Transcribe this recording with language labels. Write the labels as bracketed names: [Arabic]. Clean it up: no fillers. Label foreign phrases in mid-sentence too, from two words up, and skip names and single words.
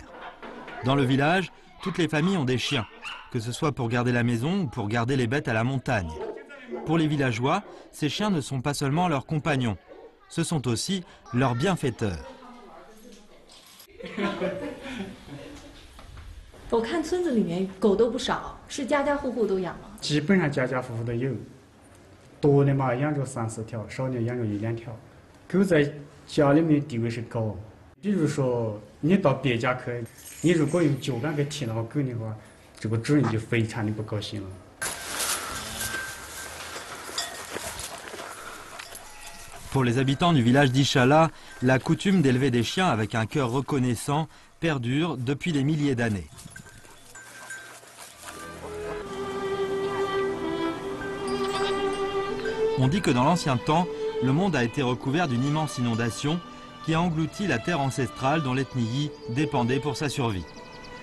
[French] Dans le village, toutes les familles ont des chiens, que ce soit pour garder la maison ou pour garder les bêtes à la montagne. Pour les villageois, ces chiens ne sont pas seulement leurs compagnons, ce sont aussi leurs bienfaiteurs. [Chinese] 我看村子里面狗都不少，是家家户户都养吗？基本上家家户户都有，多的嘛养着30-40条，少的养着1-2条。狗在家里面地位是高，比如说你到别家去，你如果用脚杆给踢那个狗的话，这个主人就非常的不高兴了。 [French] Pour les habitants du village d'Ishala, la coutume d'élever des chiens avec un cœur reconnaissant perdure depuis des milliers d'années. On dit que dans l'ancien temps, le monde a été recouvert d'une immense inondation qui a englouti la terre ancestrale dont l'ethnie Yi dépendait pour sa survie.